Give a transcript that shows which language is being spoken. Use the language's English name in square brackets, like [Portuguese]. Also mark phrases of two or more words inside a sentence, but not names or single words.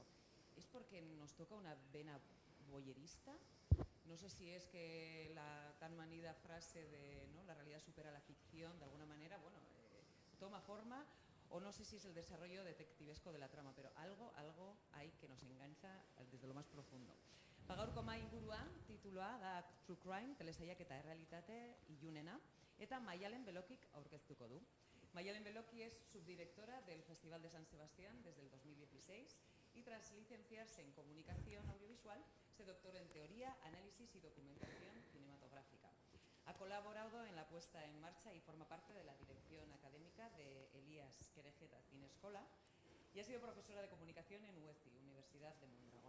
[Spanish] ¿Es porque nos toca una vena voyerista? No sé si es que la tan manida frase de ¿no? la realidad supera la ficción, de alguna manera, toma forma, o no sé si es el desarrollo detectivesco de la trama, pero algo hay que nos engancha desde lo más profundo. [Basque] Gaurko mahai inguruan tituloa da True Crime, telesaiak eta errealitate ilunena, eta Maialen Belokik aurkeztuko du. [Spanish] Maialen Beloki es subdirectora del Festival de San Sebastián desde el 2016 y tras licenciarse en Comunicación Audiovisual se doctoró en Teoría, Análisis y Documentación Cinematográfica. Ha colaborado en la puesta en marcha y forma parte de la dirección académica de Elías Querejeta Cinescola y ha sido profesora de Comunicación en UECI, Universidad de Mondragón.